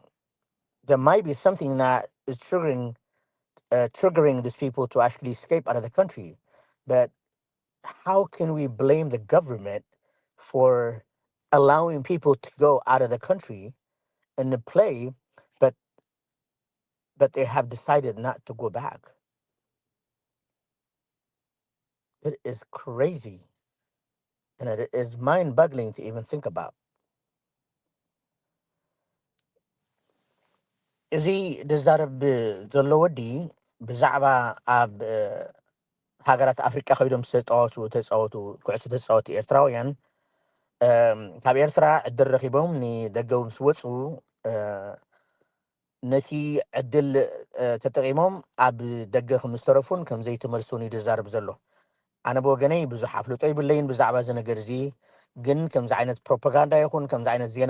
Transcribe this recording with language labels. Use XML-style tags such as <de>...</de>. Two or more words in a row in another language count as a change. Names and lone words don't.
<en>There might be something that is triggering these people to actually escape out of the country, but how can we blame the government for allowing people to go out of the country and to play, but they have decided not to go back? It is crazy, and it is mind-boggling to even think about.</en> <ti>እዚ ዝዛረብ ዘሎ ወዲ ብዛዕባ ኣብ ሃገራት ኣፍሪቃ ከይዶም ተፃወቱ ኩዕሶ ተፃወቱ ኤርትራውያን ካብ ኤርትራ ዕድል ረኪቦም ንደገ ምስ ወፁ እ፣ ነቲ ዕድል ተጠቂሞም ኣብ ደገ ከም ዝተረፉን ከም ዘይተመልሱን እዩ ዝዛረብ ዘሎ። ኣነ ብወገነይ ብዙሕ ኣፍልጦ ይብለይን ብዛዕባ እዚ ነገር እዚ፣ ግን ከምዚ ዓይነት ፕሮፓጋንዳ ይኹን ከምዚ ዓይነት ዜና</ti>